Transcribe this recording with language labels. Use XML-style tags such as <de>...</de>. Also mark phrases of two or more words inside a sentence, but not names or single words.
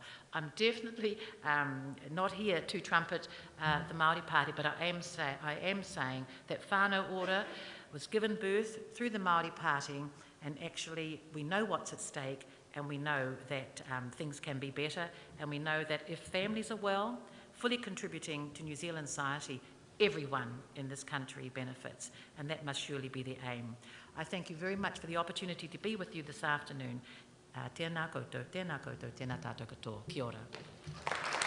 <en>I'm definitely not here to trumpet the Māori Party, but I am saying that Whānau Ora was given birth through the Māori Party, and actually we know what's at stake, and we know that things can be better, and we know that if families are well, fully contributing to New Zealand society, everyone in this country benefits, and that must surely be the aim. I thank you very much for the opportunity to be with you this afternoon.</en> <mi>Tēnā koutou, tēnā koutou, tēnā tātou katoa. Kia ora.</mi>